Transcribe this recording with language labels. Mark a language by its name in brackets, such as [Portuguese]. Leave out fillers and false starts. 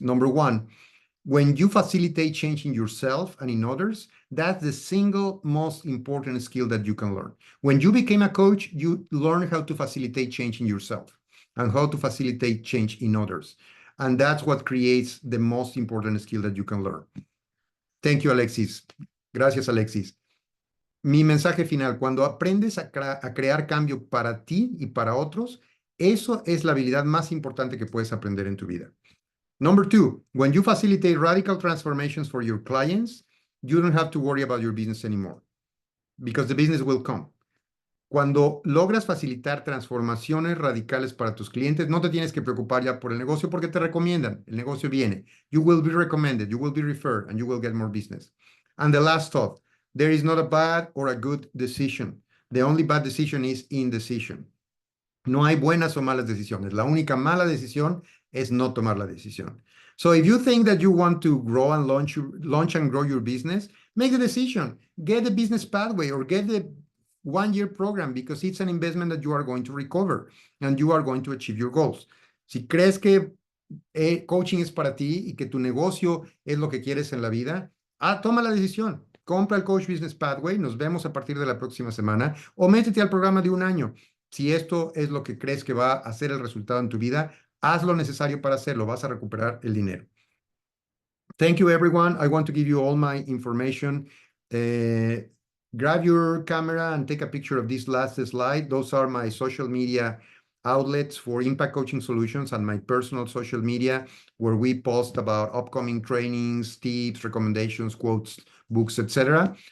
[English] Number 1, when you facilitate change in yourself and in others, that's the single most important skill that you can learn. When you became a coach, you learn how to facilitate change in yourself and how to facilitate change in others. And that's what creates the most important skill that you can learn. Thank you, Alexis. Gracias, Alexis. [Spanish] Mi mensaje final: cuando aprendes a crear cambio para ti y para otros, eso es la habilidad más importante que puedes aprender en tu vida. [English] Number 2, when you facilitate radical transformations for your clients, you don't have to worry about your business anymore because the business will come. [Spanish] Cuando logras facilitar transformaciones radicales para tus clientes, no te tienes que preocupar ya por el negocio porque te recomiendan. El negocio viene. [English] You will be recommended, you will be referred, and you will get more business. And the last thought: there is not a bad or a good decision. The only bad decision is indecision. [Spanish] No hay buenas o malas decisiones. La única mala decisión es no tomar la decisión. [English] So if you think that you want to grow and launch and grow your business, make the decision. Get the business pathway or get the 1-year program, because it's an investment that you are going to recover and you are going to achieve your goals. [Spanish] Si crees que coaching es para ti y que tu negocio es lo que quieres en la vida, toma la decisión. Compra el Coach Business Pathway, nos vemos a partir de la próxima semana, o métete al programa de 1 año. Si esto es lo que crees que va a hacer el resultado en tu vida, haz lo necesario para hacerlo, vas a recuperar el dinero. [English] Thank you, everyone. I want to give you all my information. Grab your camera and take a picture of this last slide. Those are my social media outlets for Impact Coaching Solutions and my personal social media, where we post about upcoming trainings, tips, recommendations, quotes, books, etc.